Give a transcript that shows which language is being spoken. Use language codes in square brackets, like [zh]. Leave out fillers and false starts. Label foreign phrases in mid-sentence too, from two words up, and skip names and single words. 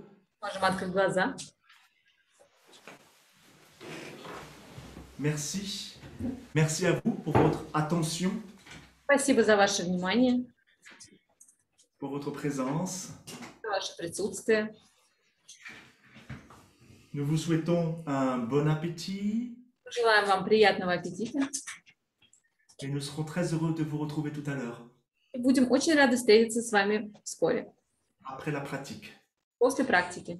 [ru] Можем открыть глаза. [fr] Merci. Merci à vous pour votre attention, [ru] Спасибо за ваше внимание, [fr] pour votre présence. [ru] за ваше присутствие. [fr] Nous vous souhaitons un bon appétit [ru] Желаем вам приятного аппетита. [fr] et nous serons très heureux de vous retrouver tout à l'heure, [ru] И будем очень рады встретиться с вами вскоре, [fr] après la pratique. [ru] после практики.